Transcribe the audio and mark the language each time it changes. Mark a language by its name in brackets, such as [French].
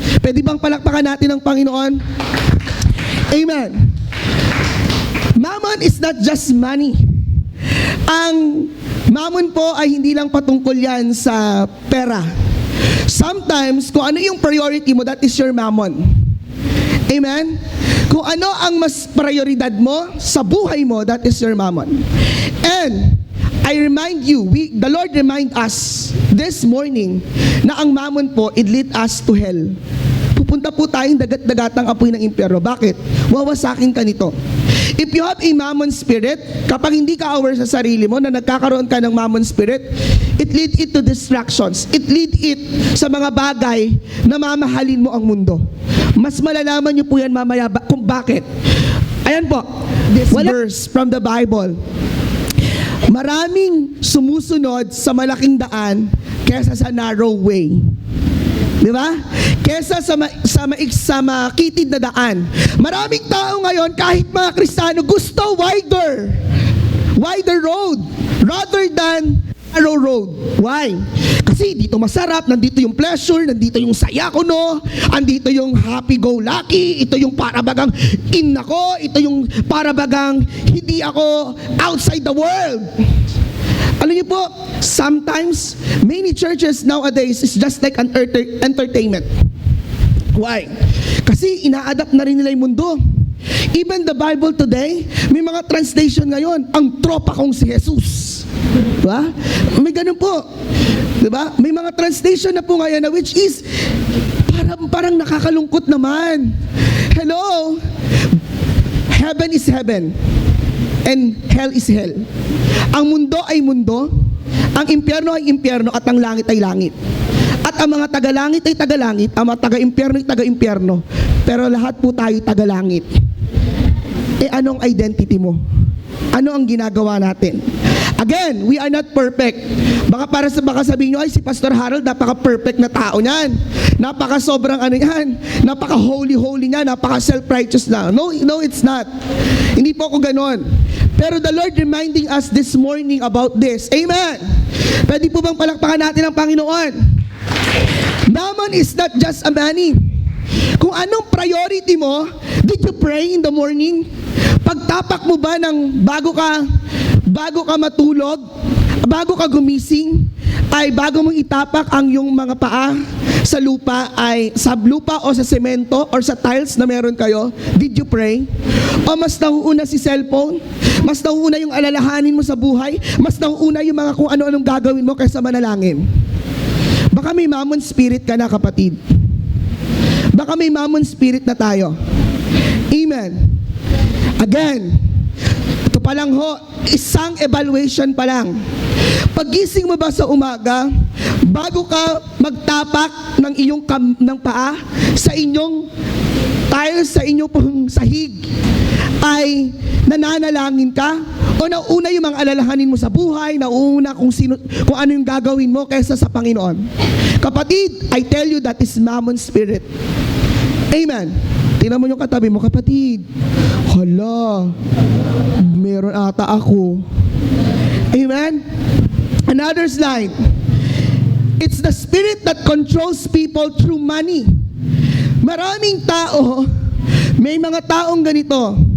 [Filipino] Pwede bang palakpakan natin ang Panginoon? Amen. [English] Mammon is not just money. [Filipino] Ang mammon po ay hindi lang patungkol yan sa pera. [English] Sometimes, [Filipino] kung ano yung priority mo, [English] that is your mammon. Amen? [Filipino] Kung ano ang mas prioridad mo sa buhay mo, [English] that is your mammon. And I remind you, the Lord remind us this morning [Filipino] na ang mammon po, [English] it lead us to hell. [Filipino] Pupunta po tayong dagat-dagatang apoy ng impyerno. Bakit? Wawasakin ka nito. [English] If you have a mammon spirit, [Filipino] kapag hindi ka aware sa sarili mo na nagkakaroon ka ng mammon spirit, [English] it lead it to distractions. It lead it [Filipino] sa mga bagay na mamahalin mo ang mundo. Mas malalaman niyo po yan mamaya kung bakit. Ayan po, [English] this verse from the Bible. [Filipino] Maraming sumusunod sa malaking daan kesa sa [English] narrow way. [Filipino] Di ba? Kesa sa makitid na daan. Maraming tao ngayon, kahit mga Kristiyano, gusto [English] wider road rather than narrow road. Why? [Filipino] Kasi dito masarap, nandito yung pleasure, nandito yung saya ko, no? Andito yung happy-go-lucky, ito yung parabagang in ako, ito yung parabagang hindi ako [English] outside the world. [Filipino] Alam niyo po, [English] sometimes, many churches nowadays is just like an entertainment. [Filipino] Why? Kasi ina-adapt na rin nila yung mundo. Even the Bible today, may mga translation ngayon, ang tropa kong si Jesus. Diba? May ganun po. Diba? May mga translation na po ngayon na which is parang nakakalungkot naman. Hello? [English] Heaven is heaven and hell is hell. [Filipino] Ang mundo ay mundo, ang impyerno ay impyerno, at ang langit ay langit. At ang mga taga-langit ay taga-langit, ang mga taga-impyerno ay taga-impyerno. Pero lahat po tayo taga-langit. Eh anong identity mo? Ano ang ginagawa natin? [English] Again, we are not perfect. [Filipino] Baka sabihin nyo, ay si Pastor Harold, napaka-perfect na tao niyan. Napaka-sobrang ano yan. Napaka-holy niya, napaka-self-righteous na. [English] No, it's not. [Filipino] Hindi po ako ganon. [English] Pero the Lord reminding us this morning about this. Amen. [Filipino] Pwede po bang palakpakan natin ang Panginoon? [English] Mammon is not just a money. [Filipino] Kung anong priority mo, [English] did you pray in the morning? [Filipino] Pagtapak mo ba ng bago ka matulog, bago ka gumising, ay bago mong itapak ang iyong mga paa sa lupa, ay sa lupa o sa semento or sa tiles na meron kayo, [English] did you pray? [Filipino] O mas nauuna si cellphone? Mas nauuna yung alalahanin mo sa buhay? Mas nauuna yung mga kung ano-anong gagawin mo kaysa manalangin? Baka may mammon spirit ka na, kapatid. Baka may mammon spirit na tayo. Amen. Again, ito pa lang ho, isang evaluation pa lang. Paggising mo ba sa umaga, bago ka magtapak ng iyong ng paa sa inyong tiles, sa inyong pong sahig, ay nananalangin ka? O nauna yung mga alalahanin mo sa buhay, nauna kung ano yung gagawin mo kaysa sa Panginoon? [English] Kapatid, I tell you, that is mammon spirit. [Filipino] Amen. Tingnan mo yung katabi mo, kapatid. Hala, meron ata ako. Amen? [English] Another slide. It's the spirit that controls people through money. [Filipino] Maraming tao, may mga taong ganito.